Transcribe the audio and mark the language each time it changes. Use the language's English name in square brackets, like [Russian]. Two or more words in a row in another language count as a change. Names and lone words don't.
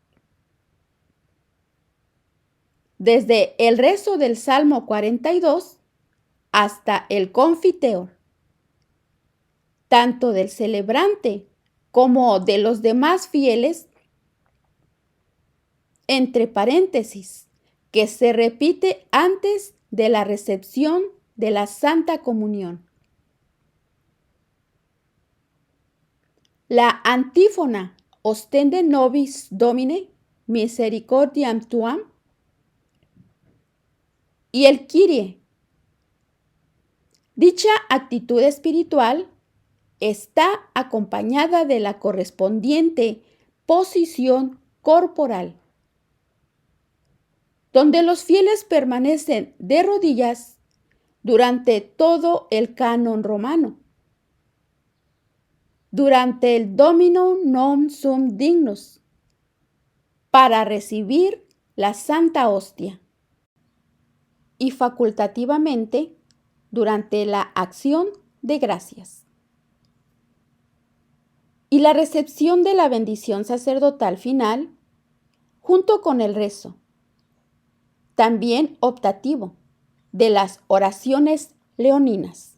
[Spanish] Desde el rezo del Salmo 42 hasta el confiteor, tanto del celebrante como de los demás fieles, entre paréntesis, que se repite antes de la recepción de la Santa Comunión. La antífona [Latin] Ostende nobis Domine, misericordiam tuam, [Spanish] y el Kyrie. Dicha actitud espiritual está acompañada de la correspondiente posición corporal, donde los fieles permanecen de rodillas durante todo el canon romano, durante el [Latin] Dominum non sum dignus, [Spanish] para recibir la Santa Hostia, y facultativamente durante la acción de gracias. Y la recepción de la bendición sacerdotal final, junto con el rezo, también optativo, de las oraciones leoninas.